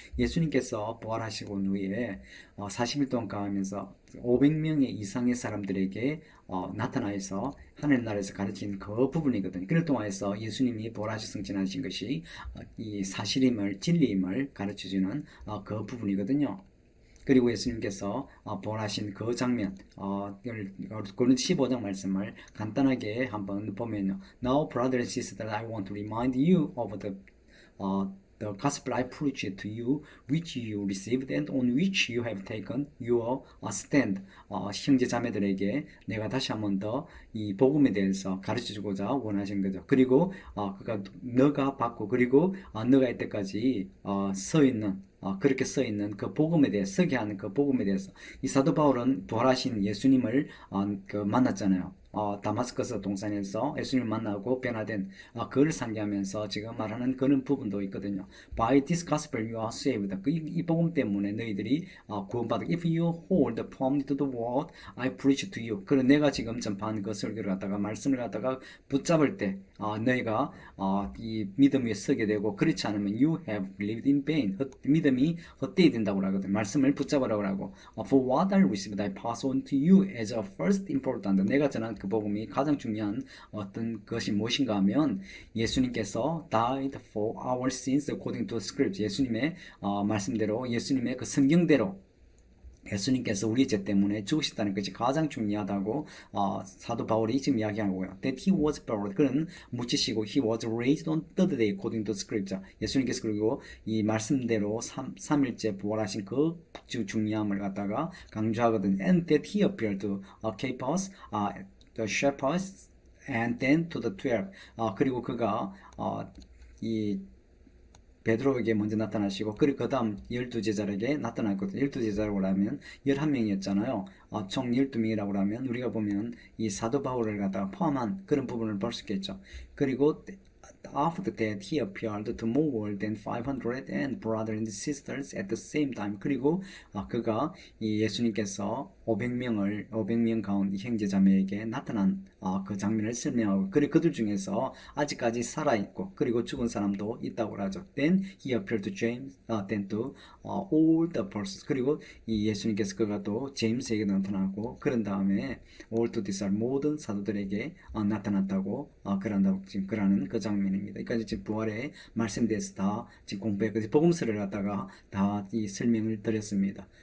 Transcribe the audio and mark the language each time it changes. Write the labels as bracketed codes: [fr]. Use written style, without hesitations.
[ko] 예수님께서 부활하시고 후에 40일 동안 가면서 500명의 이상의 사람들에게 나타나서 하늘 나라에서 가르친 그 부분이거든요. 그를 통해서 예수님이 부활하시 승천하신 것이 이 사실임을 진리임을 가르쳐주는 그 부분이거든요. 그리고 예수님께서 부활하신 그 장면, 고린도 15장 말씀을 간단하게 한번 보면요. [en] Now, brothers and sisters, I want to remind you of the gospel I preached to you, which you received and on which you have taken your stand. [ko] 형제 자매들에게 내가 다시 한번 더 이 복음에 대해서 가르쳐주고자 원하신 거죠. 그리고 너가 받고 그리고 너가 이때까지 서 있는 그렇게 써 있는 그 복음에 대해 서게 하는 그 복음에 대해서 이 사도 바울은 부활하신 예수님을 만났잖아요. 다마스커스 동산에서 예수님을 만나고 변화된 그를 상기하면서 지금 말하는 그런 부분도 있거든요. [en] By this gospel you are saved. [ko] 이 복음 때문에 너희들이 구원받아. [en] If you hold firmly to the word I preach to you. [ko] 그런 내가 지금 전파한 그 설교를 갖다가 말씀을 갖다가 붙잡을 때 너희가 이 믿음 위에 서게 되고 그렇지 않으면 [en] you have believed in vain. [ko] 믿음이 헛되이 된다고 하거든요. 말씀을 붙잡으라고 하고 [en] For what I received I pass on to you as a first important. [ko] 내가 전한 그 복음이 가장 중요한 어떤 것이 무엇인가 하면 예수님께서 [en] died for our sins according to scripture. [ko] 예수님의 말씀대로 예수님의 그 성경대로 예수님께서 우리 죄 때문에 죽으셨다는 것이 가장 중요하다고 사도 바울이 지금 이야기하고요. [en] That he was buried. [ko] 그는 묻히시고 [en] he was raised on third day according to scripture. [ko] 예수님께서 그리고 이 말씀대로 3일째 부활하신 그 중요함을 갖다가 강조하거든요. [en] And that he appeared to Cephas, the shepherds, and then to the 12. [ko] 그리고 그가 이 베드로에게 먼저 나타나시고 그리고 그 다음 12제자에게 나타났거든요. 12제자라고 하면 11명이었잖아요. 총 12명이라고 하면 우리가 보면 이 사도 바울을 갖다가 포함한 그런 부분을 볼 수 있겠죠. 그리고 [en] After that, he appeared to more than 500 and brothers and sisters at the same time. [ko] 그리고 그가 이 예수님께서 500명 가운데 형제자매에게 나타난 그 장면을 설명하고 그리고 그들 중에서 아직까지 살아있고 그리고 죽은 사람도 있다고 하죠. [en] Then he appeared to James, then to all the apostles. [ko] 그리고 이 예수님께서 그가 또 제임스에게 나타나고 그런 다음에 [en] all to these [ko] 모든 사도들에게 나타났다고 그런다고 지금 그러는 그 장면입니다. 그러니까 지금 부활의 말씀에 대해서 다 지금 공부했거든요. 복음서를 갖다가 다 이 설명을 드렸습니다.